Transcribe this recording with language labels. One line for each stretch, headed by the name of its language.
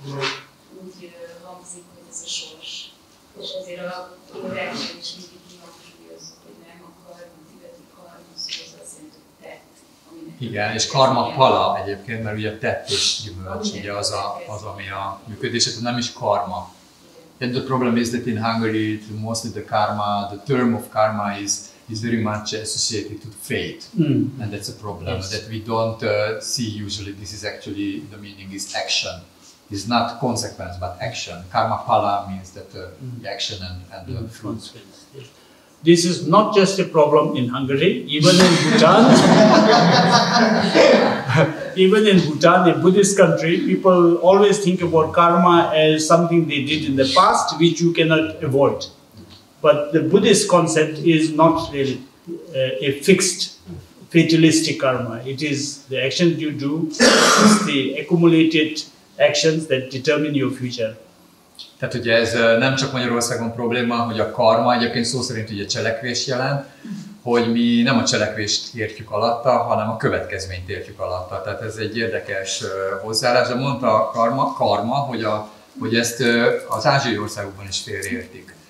Hungarian: úgy hangzik, hogy ez a sors. És ezért a órákban is mindig kihangsúlyozzuk, hogy nem a karma, tibeti karma szó, az azt jelenti, hogy tett. Igen, és karma pala egyébként, mert ugye tett és gyümölcs, ugye az ami a működés, tehát nem is karma.
English: And the problem is that in Hungary, mostly the karma, the term of karma is very much associated to fate, and that's a problem that we don't see usually. This is actually, the meaning is action. It's not consequence, but action. Karma pala means that the action and the fruits. This is not just a problem in Hungary, even in Bhutan. Even in Bhutan, a Buddhist country, people always think about karma as something they did in the past, which you cannot avoid. But the Buddhist concept is not really a fixed, fatalistic karma. It is the actions you do, it's the accumulated actions that determine your future.
Hungarian: Tehát ugye ez nem csak Magyarországon probléma, hogy a karma egyébként szó szerint ugye cselekvés jelent, hogy mi nem a cselekvést értjük alatta, hanem a következményt értjük alatta. Tehát ez egy érdekes hozzáállás, de mondta a karma, hogy ezt az ázsiai országokban is félreértik.